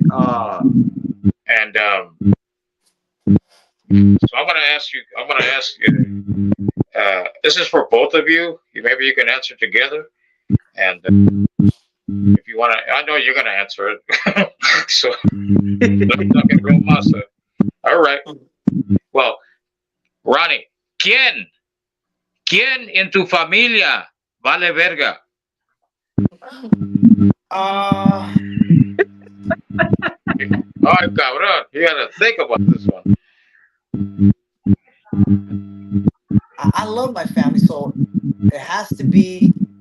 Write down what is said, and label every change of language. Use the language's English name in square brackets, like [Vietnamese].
[English] And so I'm gonna ask you. This is for both of you. Maybe you can answer together, and if you want to, I know you're gonna answer it. So let me talk in real masa. All right. [Spanish] Well, Ronnie, ¿quién en tu familia vale verga? Ay, cabrón, [English] you gotta think about this one. I love my family, so it has to be.